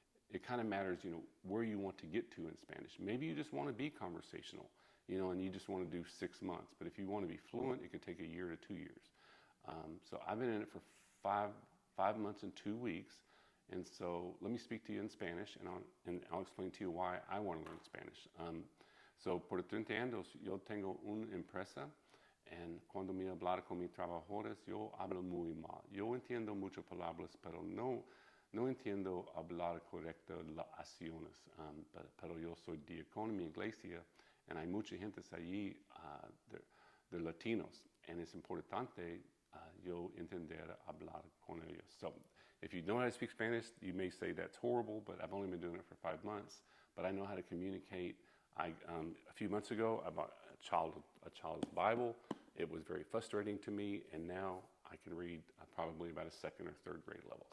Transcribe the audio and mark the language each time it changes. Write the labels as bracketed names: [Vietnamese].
[English] it kind of matters, where you want to get to in Spanish. Maybe you just want to be conversational, and you just want to do 6 months. But if you want to be fluent, it could take a year to 2 years. So I've been in it for five months and 2 weeks. And so let me speak to you in Spanish, and I'll explain to you why I want to learn Spanish. [Spanish] So por 30 años yo tengo una empresa, and cuando me hablar con mis trabajadores, yo hablo muy mal. Yo entiendo muchas palabras, pero no entiendo hablar correcto las acciones. Pero yo soy diácono en mi iglesia, and hay mucha gente allí de latinos, and es importante yo entender hablar con ellos. [English] So if you know how to speak Spanish, you may say that's horrible, but I've only been doing it for 5 months. But I know how to communicate. A few months ago, I bought a child's Bible. It was very frustrating to me, and now I can read probably about a 2nd or 3rd grade level.